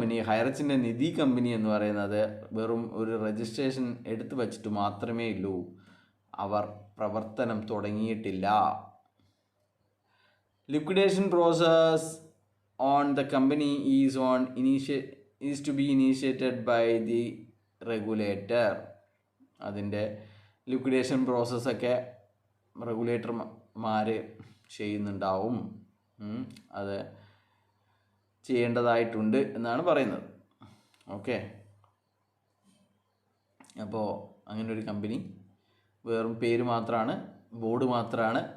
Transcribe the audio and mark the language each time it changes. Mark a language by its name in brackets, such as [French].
[Malayalam] ഹൈറിച്ചിൻ്റെ നിധി company എന്ന് പറയുന്നത് വെറും ഒരു രജിസ്ട്രേഷൻ എടുത്തു വച്ചിട്ട് മാത്രമേ ഉള്ളൂ, അവർ പ്രവർത്തനം തുടങ്ങിയിട്ടില്ല. [English] Liquidation process on the company is to be initiated by the regulator. [Malayalam] അതിൻ്റെ ലിക്വിഡേഷൻ പ്രോസസ്സൊക്കെ റെഗുലേറ്റർമാർ ചെയ്യുന്നുണ്ടാവും, അത് ചെയ്യേണ്ടതായിട്ടുണ്ട് എന്നാണ് പറയുന്നത്. ഓക്കെ, അപ്പോൾ അങ്ങനെ ഒരു കമ്പനി വെറും പേര് മാത്രമാണ്, ബോർഡ് മാത്രമാണ്.